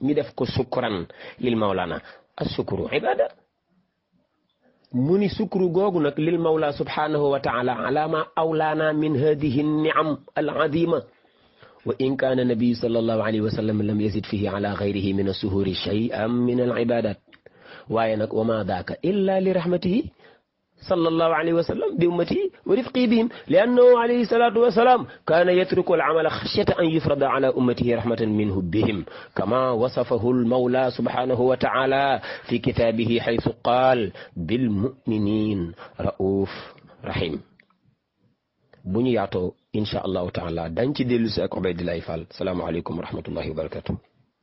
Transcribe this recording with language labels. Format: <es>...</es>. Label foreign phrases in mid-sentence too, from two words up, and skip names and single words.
<ar>الشكر عبادة</ar> <wo>mu ni</wo> <ar>sukru</ar> <wo>googu nag</wo> <ar>للمولى سبحانه وتعالى على ما أولانا من هذه النعم العظيمة وإن كان النبي صلى الله عليه وسلم لم يزد فيه على غيره من السحور شيئا من العبادات</ar> <wo>waaye nag</wo> <ar>وما ذاك إلا ل رحمته صلى الله عليه وسلم بأمته ورفقه بهم لأنه عليه الصلاة والسلام كان يترك العمل خشية أن يفرض على أمته رحمة منه بهم كما وصفه المولى سبحانه وتعالى في كتابه حيث قال بالمؤمنين رؤوف رحيم</ar> <wo>bu ñu yaatoo</wo> <ar>إن شاء الله تعالى</ar> <wo>dañ ci dellu si ak Ubaydillahi Fall</wo> <ar>السلام عليكم ورحمة الله وبركاته</ar>